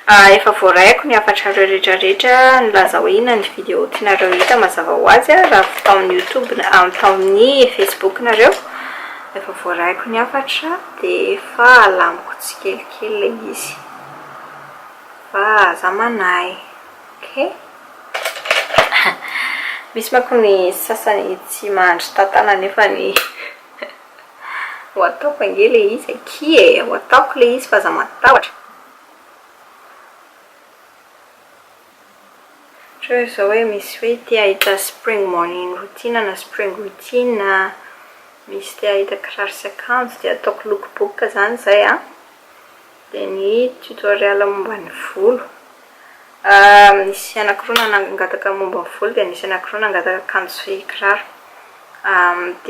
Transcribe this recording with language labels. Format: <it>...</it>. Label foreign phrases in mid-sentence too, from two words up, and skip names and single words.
<mg>efa voaraiko ny afatrareo rehetrarehetra nilaza hoe ina ny video tianareo hita mazava ho azy raha tao amin'ny youtube tao amin'ny facebook nareo efa voaraiko ny afatra de efa alamiko tsikelikely le izy fa aza manay ok misy manko ny sasany tsy mahandry tantana nefa ny ho ataoko ange le izy aky e ho ataoko le izy fa aza matahotra zao hoe misy hoe te ahita</mg> <en>spring morning routine</en> <mg>na</mg> <en>spring routine</en> <mg>misy te ahita kiraro sy akanjo de ataoko lookbook zany zay a de ny tutoriel momba ny volo nisy anankiroa nangataka momba ny volo de nisy anankiroa nangataka akanjo sy kiraro de</mg>